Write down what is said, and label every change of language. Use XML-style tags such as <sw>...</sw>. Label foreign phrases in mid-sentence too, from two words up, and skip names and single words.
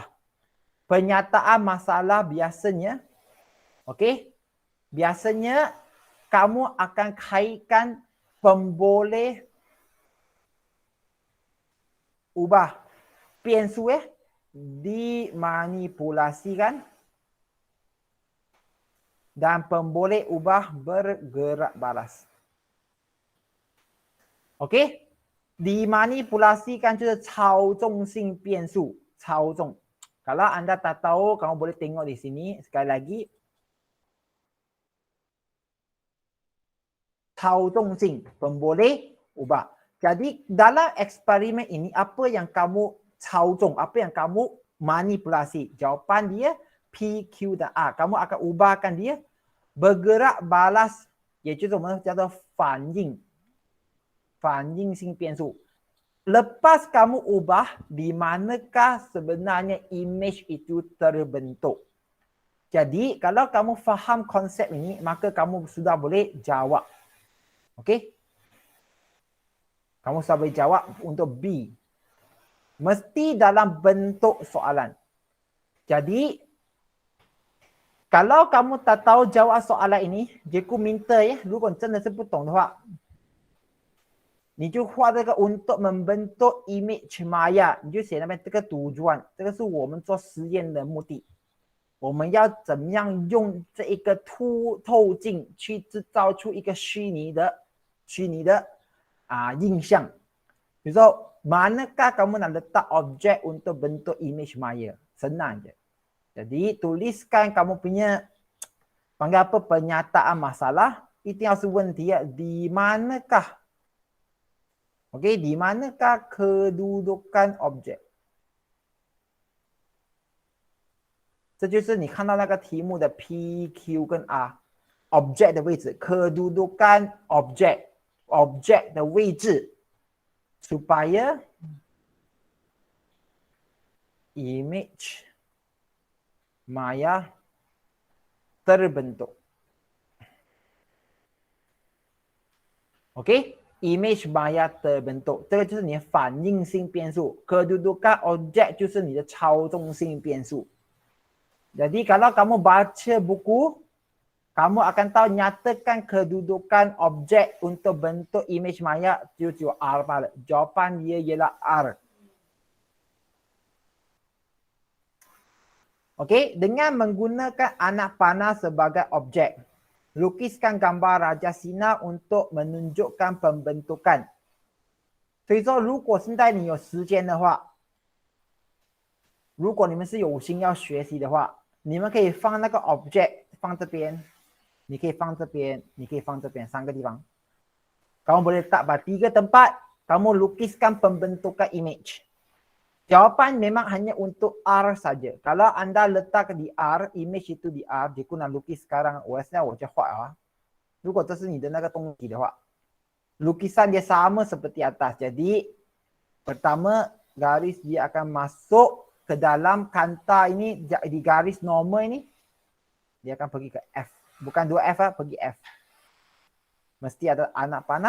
<ms>Pernyataan masalah biasanya, okey, biasanya kamu akan kaitkan pemboleh ubah, 变数 dimanipulasikan dan pemboleh ubah bergerak balas. Okey, dimanipulasikan</ms> <zh>就是操纵性变数，操纵。</zh> <ms>Kalau anda tak tahu, kamu boleh tengok di sini sekali lagi. 操纵性 pemboleh ubah. Jadi dalam eksperimen ini apa yang kamu 操纵, apa yang kamu manipulasi? Jawapan dia P, Q dan R. Kamu akan ubahkan dia bergerak balas,</ms> <zh>也就是我们叫做反应性变数。</zh> <ms>Lepas kamu ubah, di manakah sebenarnya image itu terbentuk? Jadi, kalau kamu faham konsep ini, maka kamu sudah boleh jawab. Okey? Kamu sudah boleh jawab untuk B. Mesti dalam bentuk soalan. Jadi, kalau kamu tak tahu jawab soalan ini, cikgu minta ya,</ms> <zh>如果你真的是不懂的话，你就画这个</zh> <ms>untuk membentuk image maya，</ms> <zh>你就写那边这个tujuan，这个是我们做实验的目的。我们要怎么样用这一个透镜去制造出一个虚拟的印象？</zh> <ms>So, manakah kamu nak letak objek untuk bentuk image maya? Senang je. Jadi, tuliskan kamu punya panggil apa pernyataan masalah. Itu yang sebenarnya di manakah? Okey, di manakah kedudukan objek?</ms> <zh>这就是你看到那个题目的 P、Q 跟 R，object 的位置，</zh> <ms>kedudukan object</ms> <zh>的位置 ，</zh> <ms>supaya image maya terbentuk. OK， image maya terbentuk，</ms> <zh>这个就是你的反应性变数，</zh> <ms>kedudukan object</ms> <zh>就是你的操纵性变数。</zh> <ms>Jadi kalau kamu baca buku, kamu akan tahu nyatakan kedudukan objek untuk bentuk image maya itu R pada. Jawapan dia ialah R. Okey, dengan menggunakan anak panah sebagai objek, lukiskan gambar Raja Sina untuk menunjukkan pembentukan.</ms> <zh>所以说，如果现在你有时间的话，如果你们是有心要学习的话，你们可以放那个 object 放这边，你可以放这边，你可以放这边，3个地方。</zh> <ms>Kamu boleh letak pada 3 tempat, kamu lukiskan pembentukan image. Jawapan memang hanya untuk R saja. Kalau anda letak di R, image itu di R, jika nak lukis sekarang,</ms> <zh>我现在我就画啊。如果这是你的那个东西的话，</zh> <ms>lukisan dia sama seperti atas. Jadi, pertama garis dia akan masuk ke dalam kanta ini di garis normal ini, dia akan pergi ke F. Bukan 2F lah, pergi F. Mesti ada anak panah.</ms>